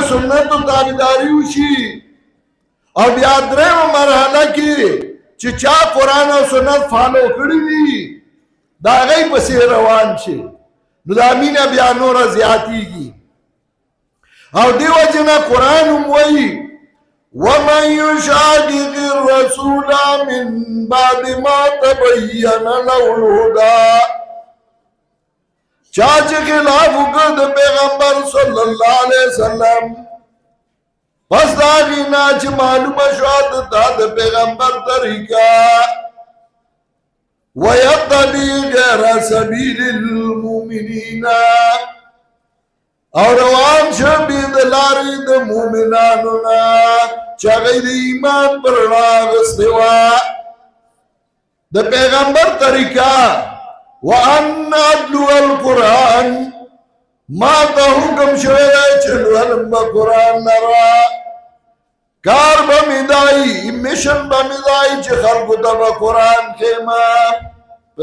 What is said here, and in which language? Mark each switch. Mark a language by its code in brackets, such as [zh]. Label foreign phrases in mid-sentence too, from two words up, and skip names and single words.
[ps] سنتو تابعداري وشي او بیا درېمه مرحله کې چې چا قرآن او سنت فالو کړي دي د هغې پسې روان شي نو دا مینه بیا نوره زیاتېږي او دې وجې نه قرآن هم وایي [ar] ومن يشاقق الرسول من بعد ما تبين له الهدى [ps] چا چې خلاف وکړ د پیغمبر صلی الله علیه وسلم پس دا غینا چې معلومه شوه دا د پیغمبر طریقه [ar] ويتبع غير سبيل المؤمنين [ps] او روان شو بی د لارې د مؤمنانو نه چې هغه د ایمان پر رڼا اخیستې وه د پیغمبر طریقه [ar] وان اتلو القرآن [ps] ما ته حکم شوی دی چې لولم به قرآن لره کار به مې دی میشن به مې دی چې خلکو ته به قرآن ښیمه په